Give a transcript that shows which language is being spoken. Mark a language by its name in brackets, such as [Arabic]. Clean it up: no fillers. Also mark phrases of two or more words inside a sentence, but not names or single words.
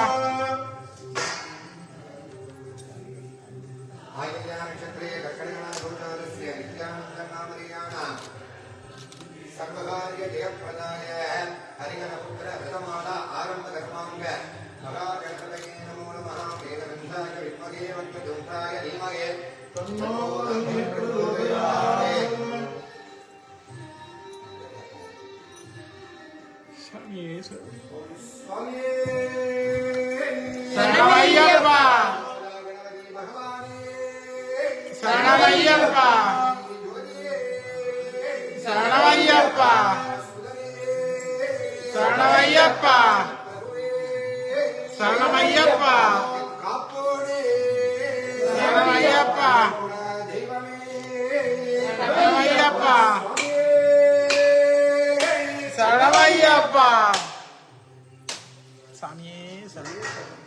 [Sanskrit] आय्या नक्षत्रे कर्कटगणा गुरुनाथस्य नित्यानन्दनामधेयानां सर्वकार्य जयप्रदाय हरिहरपुत्र व्रतमाला आरम्भकर्माङ्ग महागणपतये नमो नमः वेदगन्धाय विद्महे वक्रतुण्डाय धीमहि तन्नो दन्तिः प्रचोदयात् [Tamil] சாமியே स्वामिये சரணமையப்பா கணபதி பகவானே சரணமையப்பா சரணமையப்பா சரணமையப்பா சரணமையப்பா சரணமையப்பா சரணமையப்பா சரணமையப்பா சாமியே சரணமையப்பா